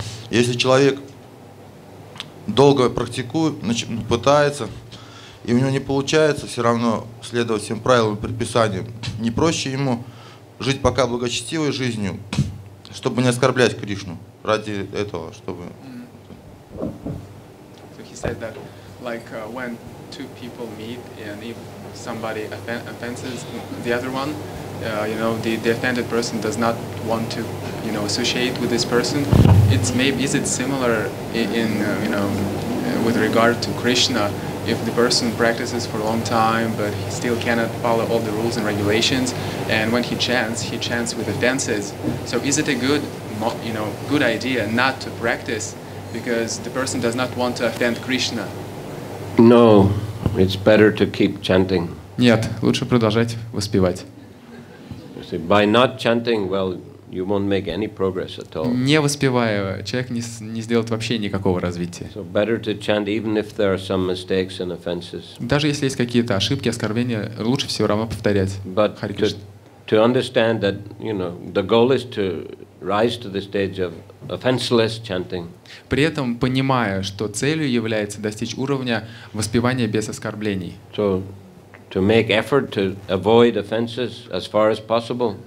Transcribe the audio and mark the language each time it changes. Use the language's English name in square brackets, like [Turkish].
[Russian] Если человек долго практикует, пытается, и у него не получается все равно следовать всем правилам и предписаниям, не проще ему жить пока благочестивой жизнью, чтобы не оскорблять Кришну, ради этого, чтобы... [English] So he said that, like when two people meet and if somebody offenses the other one, the offended person does not want to, associate with this person. Is it similar in with regard to Krishna? If the person practices for a long time, but he still cannot follow all the rules and regulations, and when he chants with offenses. So is it a good idea not to practice because the person does not want to offend Krishna? No, it's better to keep chanting. [Russian] Нет, лучше продолжать воспевать. [English] By not chanting, well, you won't make any progress at all. [Russian] Не воспевая, человек не сделает вообще никакого развития. [English] So better to chant even if there are some mistakes and offenses. [Russian] Даже если есть какие-то ошибки, оскорбления, лучше все равно повторять. [English] But [Russian] Харе Кришна. [English] to understand that, the goal is to rise to the stage of offenseless chanting. [Russian] При этом понимая, что целью является достичь уровня воспевания без оскорблений. [English] So to make effort to avoid offenses as far as possible.